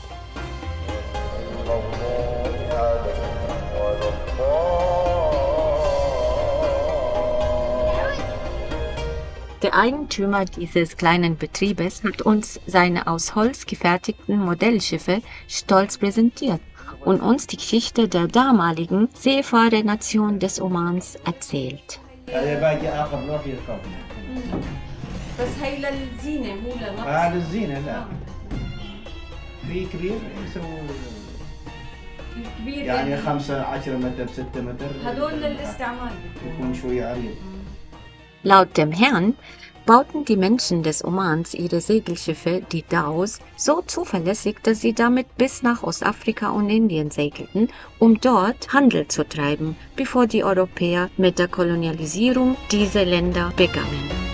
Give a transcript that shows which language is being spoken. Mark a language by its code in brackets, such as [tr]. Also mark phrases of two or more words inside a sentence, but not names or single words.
[de] Der Eigentümer dieses kleinen Betriebes hat uns seine aus Holz gefertigten Modellschiffe stolz präsentiert und uns die Geschichte der damaligen Seefahrernation des Omans erzählt. [ar] بس هي للزينة مو لنقص. للزينة لا في كبير يسووا الكبير يعني 15 متر 6 متر هدول للاستعمال. يكون شوية عريض. [de] Laut dem Herrn bauten die Menschen des Omans ihre Segelschiffe, die Daus, so zuverlässig, dass sie damit bis nach Ostafrika und Indien segelten, um dort Handel zu treiben, bevor die Europäer mit der Kolonialisierung dieser Länder begannen.